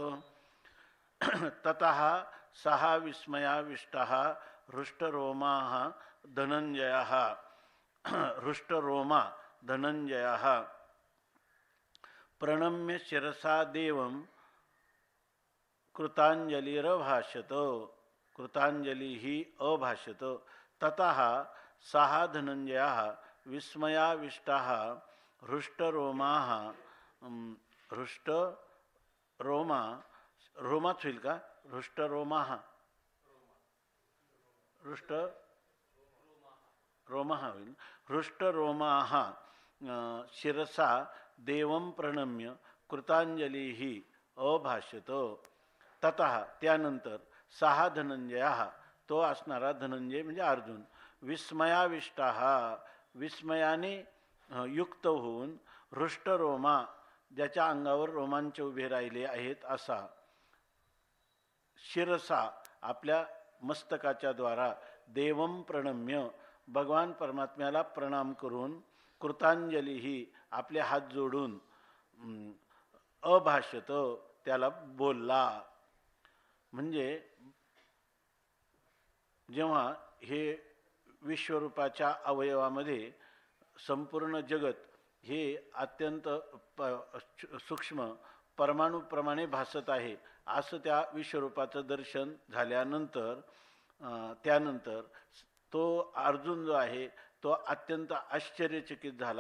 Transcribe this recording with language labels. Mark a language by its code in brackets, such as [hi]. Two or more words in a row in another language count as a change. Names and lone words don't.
[sa] ततः सः विस्मयाविष्टः हृष्टरोमाः धनञ्जयः हृष्टरोमा धनञ्जयः प्रणम्य शिरसा देवं कृताञ्जलिरभाषत। कृताञ्जलिः अभाषत। ततः सः धनञ्जयः विस्मयाविष्टः हृष्टरोमाः हृष्टरोमा [mr] रोमाच होईल का? [sa] हृष्टरोमाः हृष्टरोमाः होईल. हृष्टरोमाः शिरसा देवं प्रणम्य कृतांजलिः अभाषत. [mr] ततः त्यानंतर सहा धनंजयः तो असणारा धनंजय म्हणजे अर्जुन विस्मयाविष्टः विस्मयाने युक्त होऊन हृष्टरोमा ज्याच्या अंगावर रोमांच उभे राहिले आहेत असा शिरसा आपल्या मस्तकाच्या द्वारा [sa] देवं प्रणम्य [mr] भगवान परमात्म्याला प्रणाम करून कृतांजली ही आपले हात जोडून अभाषत त्याला बोलला. म्हणजे जेव्हा हे विश्वरूपाच्या अवयवामध्ये संपूर्ण जगत हे अत्यंत सूक्ष्म परमाणूप्रमाणे भासत आहे असं त्या विश्वरूपाचं दर्शन झाल्यानंतर त्यानंतर तो अर्जुन जो आहे तो अत्यंत आश्चर्यचकित झाला.